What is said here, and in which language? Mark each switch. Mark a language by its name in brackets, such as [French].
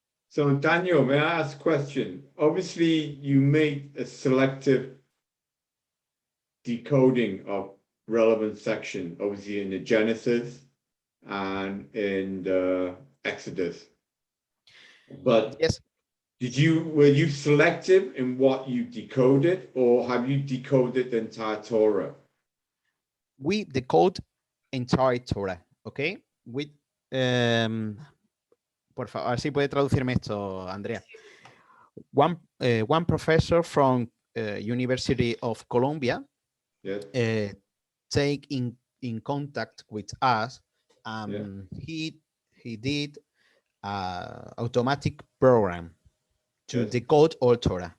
[English] So Daniel, may I ask a question? Obviously, you made a selective decoding of relevant section, obviously in the Genesis and in the Exodus. But yes, were you selective in what you decoded, or have you decoded the entire Torah? We decode entire Torah, okay? [Spanish] With por favor, a ver si puede traducirme esto, Andrea. [English] One professor from University of Columbia take in contact with us. He did automatic program to decode all Torah.